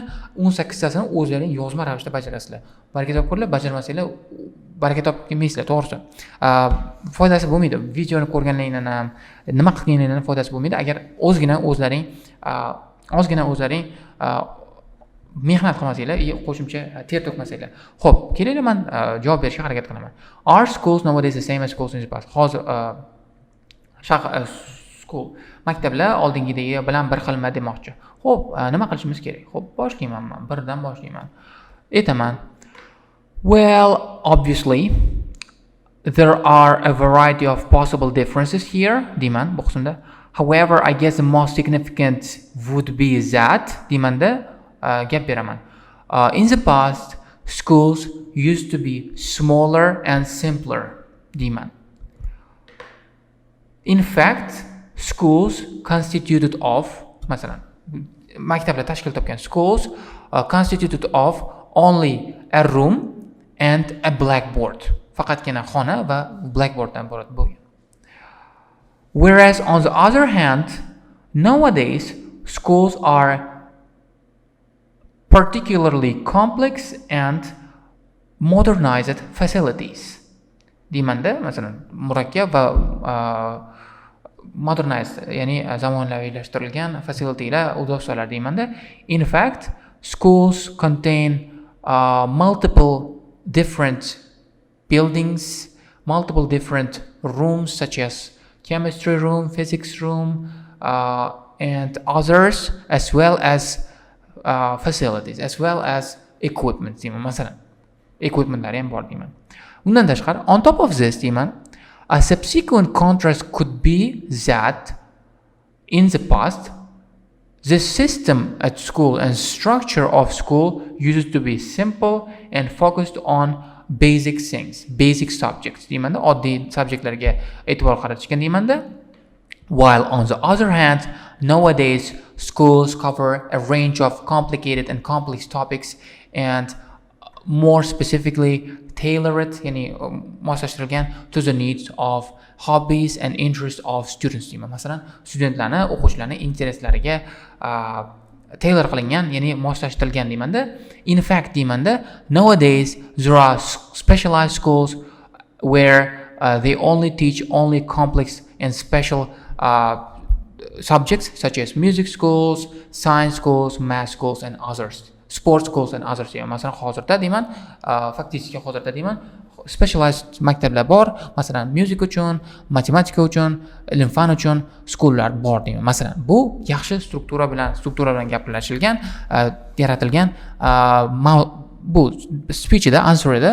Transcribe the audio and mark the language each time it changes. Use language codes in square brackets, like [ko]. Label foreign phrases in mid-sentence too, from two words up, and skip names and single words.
[uz] 18 tasini o'zlaring yozma ravishda bajarasizlar. Baraka topinglar, bajarmasanglar baraka topmaysizlar, to'g'risi. Foydasi bo'lmaydi. Videoni ko'rganligingdan ham, nima qilganingdan foydasi bo'lmaydi agar ozgina o'zlaring mehnat qilmasanglar, qo'shimcha ter to'kmasanglar. Xo'p, kelinglar, men javob berishga harakat qilaman. [en] Are schools nowadays the same as schools in the past? [uz] Hozir school maktablar oldingidagi bilan bir xilma demoqchi. Xo'p, nima qilishimiz kerak? Xo'p, boshlayman men. Birdan boshlayman. Aytaman. [en] Well, obviously there are a variety of possible differences here, [uz] deyman bu qismda. [en] However, I guess the most significant would be that, [uz] deymanda gap beraman. [en] In the past, schools used to be smaller and simpler, deyman. In fact, schools constituted of, [uz] masalan, maktablar tashkil topgan [en] schools constituted of only a room and a blackboard. [uz] Faqatgina xona va blackboarddan iborat bo'lgan. [en] Whereas on the other hand, nowadays schools are particularly complex and modernized facilities. [uz] Deymanda, masalan, murakkab va modernized, ya'ni zamonaviylashtirilgan facilitylar, udovsalar deymanda. [en] In fact, schools contain multiple different buildings, multiple different rooms such as chemistry room, physics room, and others, as well as facilities, as well as equipment deyman. [uz] Masalan, equipmentlar ham bor deyman. Undan tashqari, [en] on top of this deyman, a subsequent contrast could be that in the past the system at school and structure of school used to be simple and focused on basic things, basic subjects [uz] deymanda, oddiy subjektlarga e'tibor qaratishgan deymanda. [en] While on the other hand, nowadays schools cover a range of complicated and complex topics and more specifically tailor it, [uz] ya'ni moslashtirilgan [en] to the needs of hobbies and interests of students deyman. [uz] Masalan, studentlarni, o'quvchilarni interesslariga tailor qilingan, ya'ni moslashtirilgan deymanda. [en] In fact, deymanda, nowadays there are specialized schools where they only teach only complex and special subjects such as music schools, science schools, math schools and others. Sports schools and others deyman. [uz] Masalan, hozirda deyman, faktiski hozirda deyman, specialized maktablar bor. Masalan, music uchun, matematika uchun, ilm fan uchun skollar bor deyman. Masalan, bu yaxshi struktura bilan gaplashilgan, yaratilgan bu speechida, answerida.